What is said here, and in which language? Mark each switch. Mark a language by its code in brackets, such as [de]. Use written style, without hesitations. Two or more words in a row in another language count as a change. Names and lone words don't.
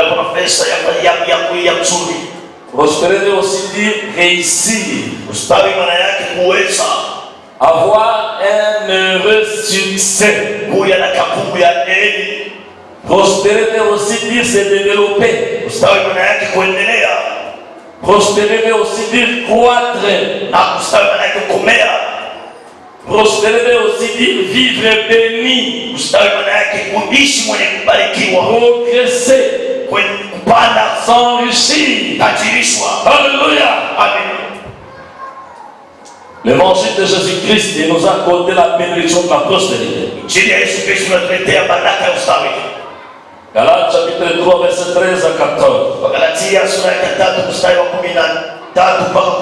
[fr] Prospérer veut aussi dire réussir. Avoir un heureux succès. Prospérer veut aussi dire se développer. [sw] Ustawi maana yake kuendelea. [fr] Prospérer veut aussi dire croître. [sw] Na ustawi maana yake kumea. [fr] Prospérer veut aussi dire vivre béni. [sw] Ustawi maana yake kuishi mwenye kubarikiwa. [fr] Progresser. [sw] Kupanda. [fr] S'enrichir. [sw] Tajirishwa. [fr] Alléluia. Amen. L'évangile de Jésus-Christ nous a accordé la bénédiction de la prospérité. Galates chapitre 3 verset 13 à 14.